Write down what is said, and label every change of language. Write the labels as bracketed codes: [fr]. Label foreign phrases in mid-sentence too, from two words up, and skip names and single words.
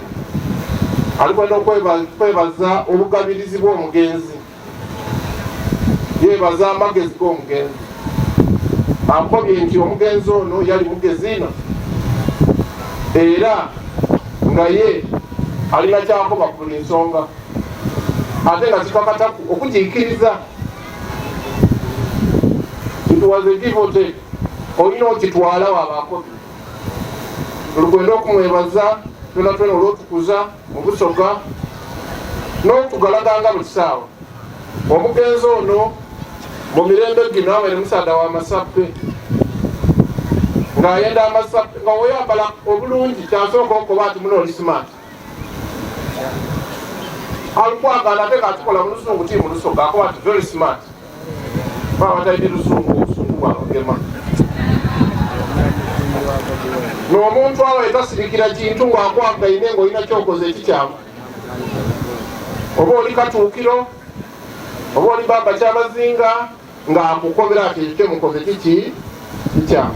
[xog] Alikwenda okwebaza obugabirizi bw'omugenzi yebaza amagezi g'omugenzi. Ankobye nti omugenzi ono yali mugezi ino era nga ye alina kyakoba ku buli nsonga ate nga kikakata okujiikiriza. [en] It was a give or take. [xog] Olina okitwala wabaakobi. Olukwenda okumwebaza twena olw'otukuza mu Busoga n'okutugalaganga buli kisaawa. Omugenzi ono mu mirembe gino abaire musaada w'amasappe ng'ayenda amasappe nga oyambala obulungi kyasooka okuba ati muno oli smart. Alukwagala ate ng'akikola mu Lusungu ti mu Lusoga akuba ati [en] very smart. [xog] Baba batayite Lusungu obusungu bwabagema. N'omuntu abaye tasirikira kintu ng'akwagaine ng'olina kyokoze ekikyamu. Oba oli Katuukiro oba oli Baba Kyabazinga ng'akukobera ati ekyemukoze kikyamu.